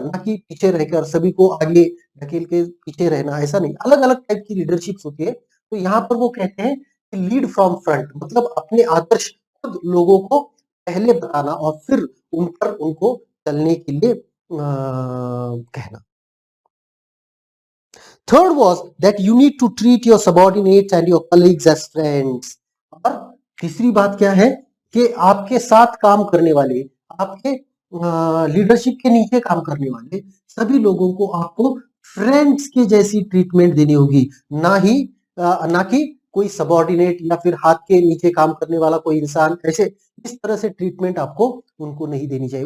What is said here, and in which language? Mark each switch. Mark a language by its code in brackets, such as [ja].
[hi] ना कि पीछे रहकर सभी को आगे ढकेल के पीछे रहना, ऐसा नहीं। अलग अलग टाइप की लीडरशिप होती है। तो यहाँ पर वो कहते हैं कि लीड फ्रॉम फ्रंट मतलब अपने आदर्श खुद लोगों को पहले बताना और फिर उनको चलने के लिए कहना। [en] Third was that you need to treat your subordinates and your colleagues as friends। [hi] और तीसरी बात क्या है कि आपके साथ काम करने वाले, आपके लीडरशिप के नीचे काम करने वाले सभी लोगों को आपको फ्रेंड्स की जैसी ट्रीटमेंट देनी होगी, ना कि कोई सबॉर्डिनेट या फिर हाथ के नीचे काम करने वाला कोई इंसान, ऐसे इस तरह से ट्रीटमेंट आपको उनको नहीं देनी चाहिए।